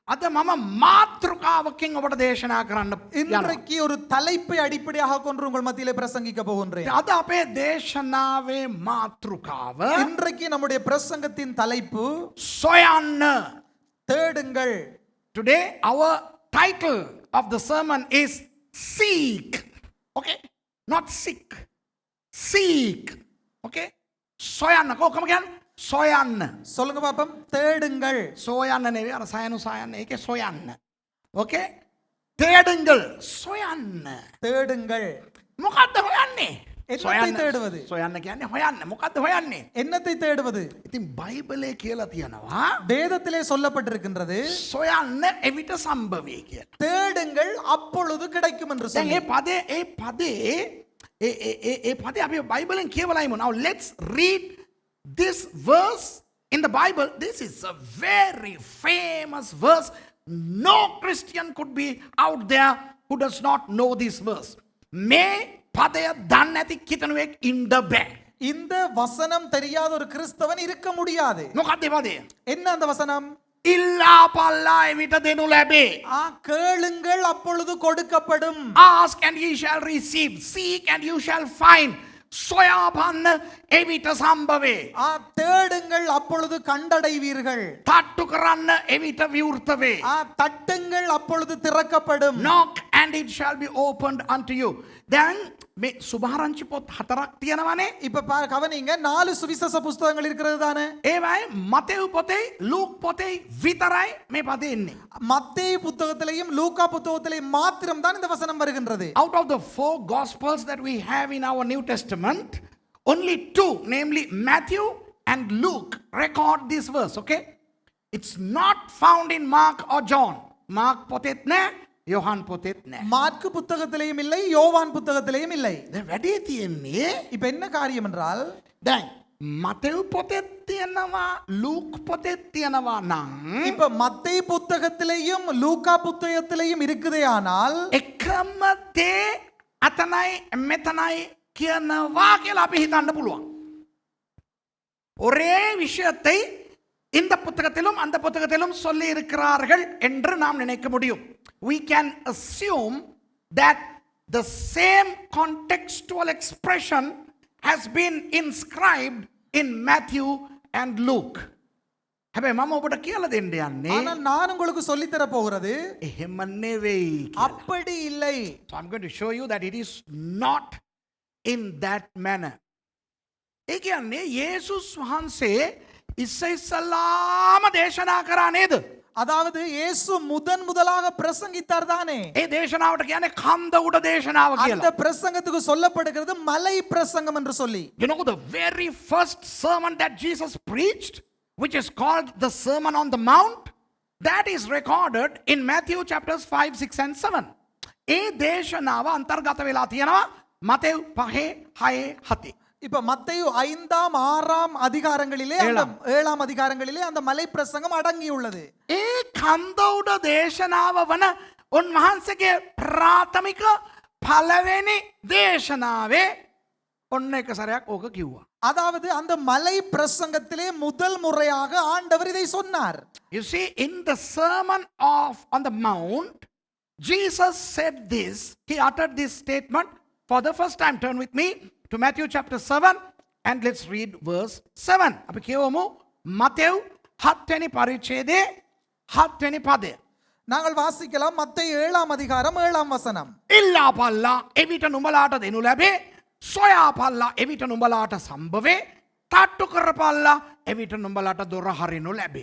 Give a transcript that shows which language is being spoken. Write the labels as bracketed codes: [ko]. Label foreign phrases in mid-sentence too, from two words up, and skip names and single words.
[si] මම මාතෘකාවකින් ඔබට දේශනා කරන්න [ta] இன்றைக்கு ஒரு தலைப்பை அடிப்படையாக கொண்டு உங்கள் மத்தியிலே பிரசங்கிக்க போகின்றேன். [si] අද අපේ දේශනාවේ මාතෘකාව [ta] இன்றைக்கு நம்முடைய பிரசங்கத்தின் தலைப்பு සොයන්න. தேடுங்கள். [en] Today our title of the sermon is seek. Okay? Not sick. Seek. Okay? [si] සොයන්න. කොහොම කියන්නේ? සොයන්න. [ta] சொல்லுங்க பாப்போம். தேடுங்கள். [si] සොයන්න නෙවෙයි අර සයනු සයන්න ඒකේ සොයන්න. [ta] Okay? தேடுங்கள். සොයන්න. தேடுங்கள். [si] මොකද්ද හොයන්නේ? [ta] என்னத்தை தேடுவது? [si] සොයන්න කියන්නේ හොයන්න. මොකද්ද හොයන්නේ? [ta] என்னத்தை தேடுவது? [si] ඉතින් බයිබලයේ කියලා තියෙනවා [ta] வேதத்திலே சொல்லப்பட்டிருக்கின்றது [si] සොයන්න එවිට සම්භවේ කියලා. [ta] தேடுங்கள் அப்பொழுது கிடைக்கும் என்று [si] දැන් சொல்லி. ඒ පදේ අපි බයිබලෙන් කියවලා ඉමු. [en] Now let's read this verse in the Bible. This is a very famous verse. No Christian could be out there who does not know this verse. [si] මේ පදය දන්නේ නැති කිතනුවෙක් ඉන්න බෑ. [ta] இந்த வசனம் தெரியாத ஒரு கிறிஸ்தவன் இருக்க முடியாது. [si] මොකක්ද ඒ පදය? [ta] என்ன அந்த வசனம்? [si] ඉල්ලා පල්ලා එවිට දෙනු ලැබේ. [ta] கேளுங்கள் அப்பொழுது கொடுக்கப்படும். [en] Ask and ye shall receive. Seek and you shall find. [si] සොයා බලන්න එවිට සම්භවේ. [ta] தேடுங்கள் அப்பொழுது கண்டடைவீர்கள். [si] තට්ටු කරන්න එවිට විවෘත වේ. [ta] தட்டுங்கள் அப்பொழுது திறக்கப்படும். [en] Knock and it shall be opened unto you. [si] දැන් මේ සුභාරංචි පොත් 4ක් තියෙනවනේ. [ta] இப்ப கவனிங்க 4 சுவிசேஷ புத்தகங்கள் இருக்கிறது தானே. [si] ඒවයි මතෙව් පොතේ ලූක් පොතේ විතරයි මේ පදේ ඉන්නේ. [ta] மத்தேயு புத்தகத்திலேயும் லூக்கா புத்தகத்திலேயும் மாத்திரம் தான் இந்த வசனம் வருகின்றது. [en] Out of the 4 gospels that we have in our New Testament, only 2, namely Matthew and Luke, record this verse. Okay? It's not found in Mark or John. [si] Mark පොතෙත් නෑ, யோவான் පොතෙත් නෑ. [ta] மாற்கு புத்தகத்திலேயும் இல்லை, யோவான் புத்தகத்திலேயும் இல்லை. [si] දැන් වැඩේ තියෙන්නේ [ta] இப்ப என்ன காரியம் என்றால், [si] දැන් මතෙව් පොතෙත් තියෙනවා, ලූක් පොතෙත් තියෙනවා නම් [ta] இப்ப மத்தேயு புத்தகத்திலேயும் லூக்கா புத்தகத்திலேயும் இருக்குதேயானால் [si] එකම දේ අතනයි මෙතනයි කියනවා කියලා අපි හිතන්න පුළුවන්. [ta] ஒரே விஷயத்தை இந்த புத்தகத்திலும் அந்த புத்தகத்திலும் சொல்லி இருக்கிறார்கள் என்று நாம் நினைக்க முடியும். [en] We can assume that the same contextual expression has been inscribed in Matthew and Luke. [si] හැබැයි මම ඔබට කියලා දෙන්න යන්නේ [ta] ஆனால் நான் உங்களுக்கு சொல்லி தர போகிறது [si] එහෙම නෙවෙයි කියලා. [ta] அப்படி இல்லை. [en] So I'm going to show you that it is not in that manner. [si] ඒ කියන්නේ යේසුස් වහන්සේ ඉස්සෙල්ලාම දේශනා කරා නේද? [ta] அதாவது இயேசு முதலாக பிரசங்கித்தார் தானே. [si] ඒ දේශනාවට කියන්නේ කන්ද උඩ දේශනාව அந்த කියලා. [ta] பிரசங்கத்துக்கு சொல்லப்படுகிறது மலை பிரசங்கம் என்று சொல்லி. [en] You know the very first sermon that Jesus preached, which is called the Sermon on the Mount, that is recorded in Matthew chapters 5, 6 and 7. [si] ඒ දේශනාව අන්තර්ගත වෙලා තියෙනවා මතෙව් 5, 6, 7. [ta] இப்ப மத்தேயு 5ஆம் 6ஆம் அதிகாரங்களிலே அந்த 7ஆம் அதிகாரங்களிலே அந்த மலை பிரசங்கம் அடங்கியுள்ளது. [si] ඒ කන්ද උඩ දේශනාව වන උන්වහන්සේගේ ප්‍රාථමික පළවෙනි දේශනාවේ ඔන්න එක සැරයක් ඕක කිව්වා. [ta] அதாவது அந்த மலை பிரசங்கத்திலே முதல் முறையாக ஆண்டவர் இதை சொன்னார். [en] You see, in the Sermon on the Mount, Jesus said this. He uttered this statement for the first time. Turn with me to Matthew chapter 7 and let's read verse 7. [si] අපි කියවමු මතෙව් 7 වෙනි පරිච්ඡේදයේ 7 වෙනි පදය. [ta] நாங்கள் வாசிக்கலாம் மத்தேயு 7ஆம் அதிகாரம் 7ஆம் வசனம். [si] ඉල්ලා පල්ලා එවිට නුඹලාට දෙනු ලැබේ. සොයා පල්ලා එවිට නුඹලාට සම්භවේ. තට්ටු කරපල්ලා එවිට නුඹලාට දොර හරිනු ලැබේ.